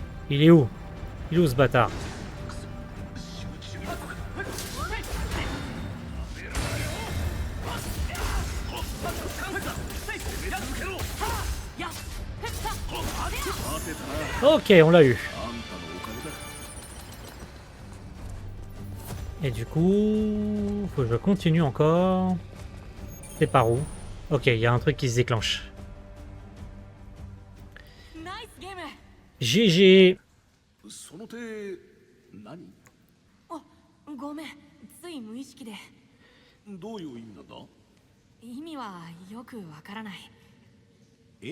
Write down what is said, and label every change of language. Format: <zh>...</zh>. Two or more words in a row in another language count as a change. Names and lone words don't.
<fr>Il est où? Il est où ce bâtard? Ok, on l'a eu. Et du coup, faut que je continue encore. C'est par où? Ok, il y a un truc qui se déclenche.</fr> <ja>ナイスゲーム。 GG. その手何？あ、ごめん、つい無意識で。どういう意味なんだ？意味はよくわからない。え？</ja>